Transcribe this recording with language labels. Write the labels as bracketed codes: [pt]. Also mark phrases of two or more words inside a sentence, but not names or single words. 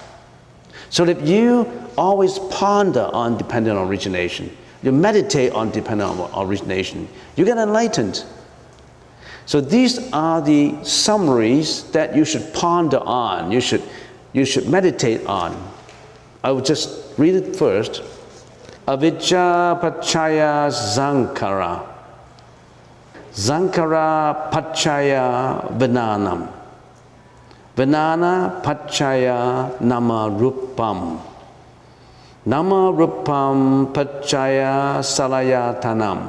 [en] So that you always ponder on dependent origination, you meditate on dependent origination, you get enlightened. So these are the summaries that you should ponder on, you should meditate on. I will just read it first. [pi] Avijja Pachaya Sankara. Sankara Pachaya Vinanam. Vinana Pachaya Nama Rupam. Nama Rupam Pachaya Salayatanam.